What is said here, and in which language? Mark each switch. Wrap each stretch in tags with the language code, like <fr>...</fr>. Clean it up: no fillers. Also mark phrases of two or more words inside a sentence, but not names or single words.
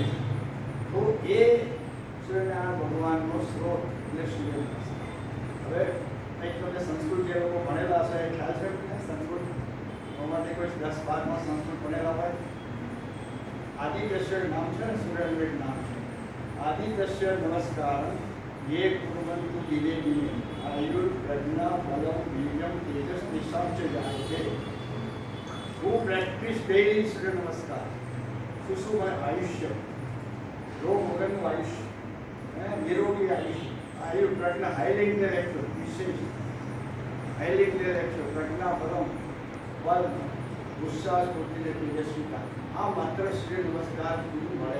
<gu>તો એ સૂર્યનારાયણ ભગવાનનો સ્ત્રોત એટલે સૂર્ય. હવે કંઈક તમને સંસ્કૃત જે લોકો ભણેલા હશે એ ખ્યાલ છે? સંસ્કૃત એમાંથી કોઈ 10-12માં સંસ્કૃત ભણેલા હોય. આદિત્ય નામ છે ને, સૂર્યનું એક નામ છે.</gu> <sa>આદિત્ય નમસ્કાર ये कुर्वन्तु दिने दिने आयुर्प्रज्ञा बलम वीर्यम तेजस निशांच जायते.</sa> <hi>वो</hi> <en>practice daily</en> <hi>सूर्य नमस्कार.</hi> <gu>શું આયુષ્ય, રોગ વગરનું આયુષ્ય, નિરોગી આયુષ્ય. આયુ પ્રજ્ઞા,</gu> <en>highly intellectual,</en> <gu>વિશેષ</gu> <en>highly intellectual,</en> <gu>પ્રજ્ઞા બલમ, બલ, ઉત્સાહ, સ્ફૂર્તિ, તેજસ્વીતા. આ માત્ર સૂર્ય નમસ્કાર મળે.</gu>